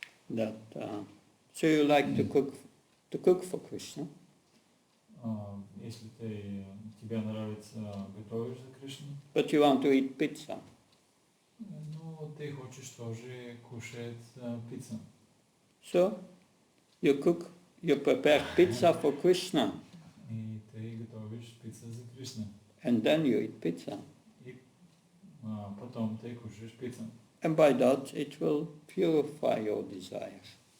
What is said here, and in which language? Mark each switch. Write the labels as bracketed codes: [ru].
[en] That so you like to cook for Krishna, [ru] Если тебе нравится готовить за Кришну, [en] but you want to eat pizza. [ru] ну ты хочешь тоже кушать пиццу. [en] So you prepare pizza for Krishna, [ru] И ты готовишь пиццу за Кришну. [en] and then you eat pizza. [ru] И потом ты кушаешь пиццу. [en] And by that it will purify your desires.